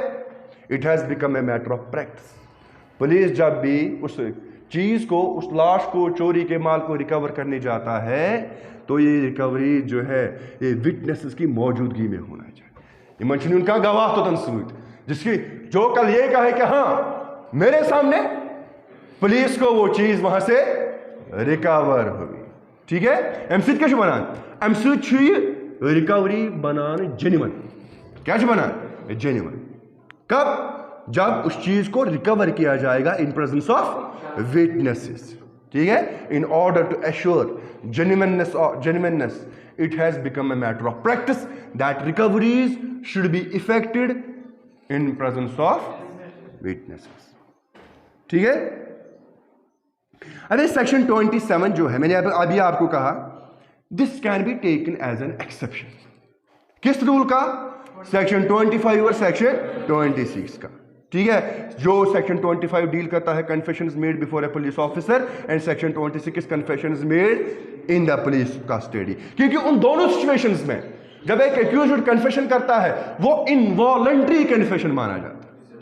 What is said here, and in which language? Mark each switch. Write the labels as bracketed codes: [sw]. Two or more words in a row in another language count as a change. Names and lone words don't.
[en] It has become a matter of practice. [hi] पुलिस जब भी उस चीज को, उस लाश को, चोरी के माल को रिकवर करने जाता है तो ये रिकवरी जो है ये विटनेसेस की मौजूदगी में होना चाहिए। ये मंशनी उनका गवाह तो तंसूद, जिसकी जो कल ये कहे कि हाँ मेरे सामने पुलिस को वो चीज वहां से रिकवर हुई। ठीक है, [ks] अमि क्या बनान? अमि रिकवरी बनान जेन्युइन। क्या बनान? जेन्युइन। कब? [hi] जब उस चीज को रिकवर किया जाएगा [en] in presence of witnesses. [hi] ठीक है, [en] in order to assure genuineness it has become a matter of practice that recoveries should be effected in presence of witnesses। [hi] ठीक है, अरे सेक्शन 27 जो है, मैंने अभी आपको कहा, [en] This can be taken as an exception. [hi] किस रूल का? सेक्शन 25 और सेक्शन 26 का। ठीक है, जो सेक्शन 25 डील करता है [en] confessions made before a police officer [hi] एंड सेक्शन 26 [en] confessions made in the police custody. [hi] क्योंकि उन दोनों सिचुएशंस में जब एक एक्यूज्ड कन्फेशन करता है वो [en] involuntary confession [hi] माना जाता है।